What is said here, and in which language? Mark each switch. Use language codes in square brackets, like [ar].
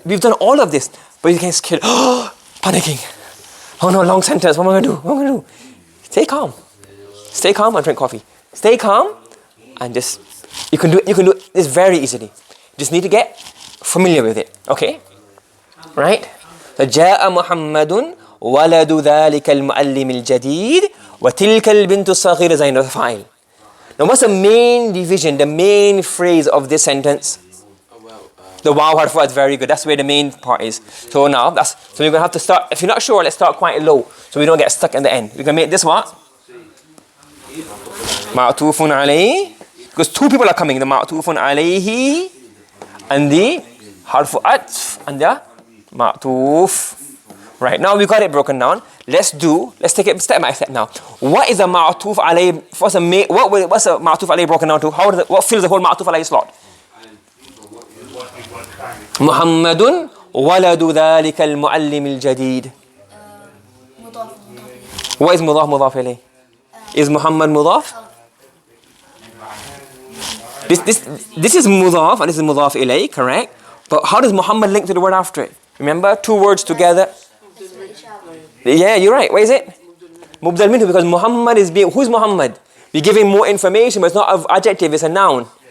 [en] We've done all of this, but you get scared. Panicking. Oh no, long sentence. What am I going to do? What am I going to do? Stay calm. Stay calm and drink coffee. Stay calm and just, you can do this very easily. Just need to get familiar with it. Okay? Right? [ar] فجاء محمد ولد ذلك المعلم الجديد وتلك البنت الصغيرة زينب فاعل. [en] Now what's the main division, the main phrase of this sentence? The wow harf, that's very good. That's where the main part is. So now, so we're going to have to start, if you're not sure, let's start quite low so we don't get stuck in the end. We're going to make this what? Ma'tufun alayhi. Because two people are coming, the ma'tufun alayhi and the harfu atf and the ma'tuf. Right, now we got it broken down. Let's take it step by step now. What is a ma'tuf alayhi? What's a ma'tuf alayhi broken down to? What fills the whole ma'tuf alayhi slot? [ar] محمد ولد ذلك المعلم الجديد. [en] What is [ar] مضاف مضاف إليه? [en] Is Muhammad مضاف? This is مضاف and this is مضاف إليه, correct? But how does Muhammad link to the word after it? Remember, two words together. Yeah, you're right. What is it? مبدل منه, because Muhammad is being, who's Muhammad? We're giving more information, but it's not an adjective, it's a noun.